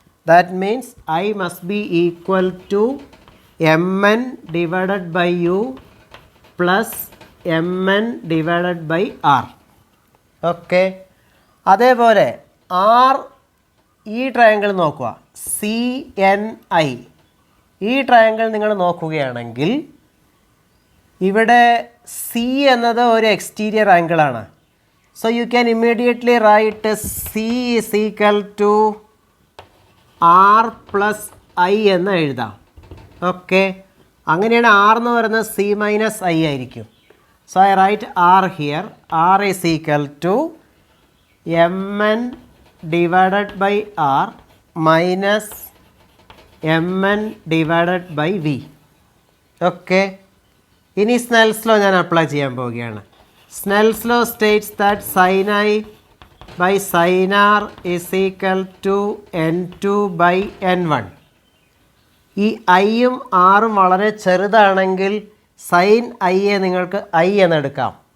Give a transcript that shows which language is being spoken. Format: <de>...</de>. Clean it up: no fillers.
<en>That means I must be equal to MN divided by U plus MN divided by R. Okay.</en> <ml>അതേപോലെ R, ഈ triangle നോക്കുക, CNI. ഈ triangle നിങ്ങൾ നോക്കുകയാണെങ്കിൽ ഇവിടെ C എന്നത് ഒരു exterior ആംഗിളാണ്.</ml> <en>so you can immediately write C is equal to R plus I</en> <ml>എന്ന് എഴുതാം.</ml> <en>Okay.</en> <ml>അങ്ങനെയാണ് R എന്ന് പറയുന്നത് C മൈനസ് I ആയിരിക്കും.</ml> <en>So I write R here. R is equal to Mn divided by R minus Mn divided by V. Okay.</en> <ml>ഇനി Snell's law ഞാൻ apply ചെയ്യാൻ പോവുകയാണ്.</ml> <en>Snell's law states that sine I by sine R is equal to N2 by N1.</en> <ml>ഈ ഐയും ആറും വളരെ ചെറുതാണെങ്കിൽ sign ഐയെ നിങ്ങൾക്ക് ഐ എന്നെടുക്കാം.</ml>